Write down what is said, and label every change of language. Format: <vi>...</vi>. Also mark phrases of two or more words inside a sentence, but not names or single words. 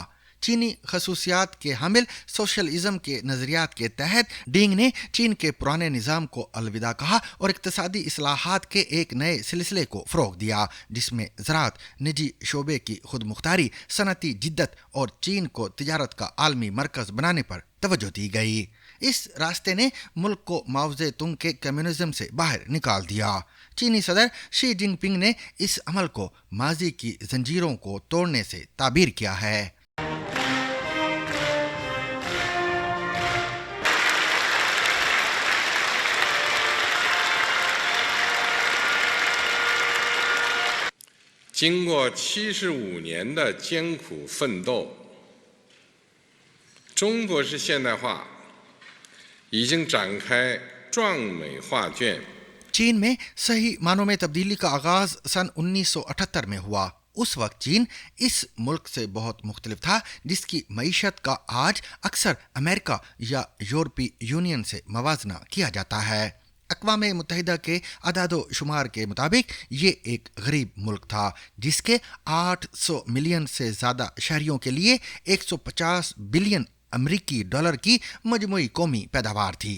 <ur>چینی خصوصیات کے حامل سوشلزم کے نظریات کے تحت ڈینگ نے چین کے پرانے نظام کو الوداع کہا اور اقتصادی اصلاحات کے ایک نئے سلسلے کو فروغ دیا، جس میں زراعت، نجی شعبے کی خود مختاری، صنعتی جدت اور چین کو تجارت کا عالمی مرکز بنانے پر توجہ دی گئی. اس راستے نے ملک کو ماؤ زے تنگ کے کمیونزم سے باہر نکال دیا. چینی صدر شی جن پنگ نے اس عمل کو ماضی کی زنجیروں کو توڑنے سے تعبیر کیا ہے.</ur> <zh>经过75年的艰苦奋斗，中国式现代化已经展开壮美画卷。</zh> <ur>چین میں صحیح معنوں میں تبدیلی کا آغاز سن 1978 میں ہوا. اس وقت چین اس ملک سے بہت مختلف تھا، جس کی معیشت کا آج اکثر امریکہ یا یورپی یونین سے موازنہ کیا جاتا ہے. اقوام متحدہ کے اعداد و شمار کے مطابق یہ ایک غریب ملک تھا جس کے 800 ملین سے زیادہ شہریوں کے لیے 150 بلین امریکی ڈالر کی مجموعی قومی پیداوار تھی.</ur>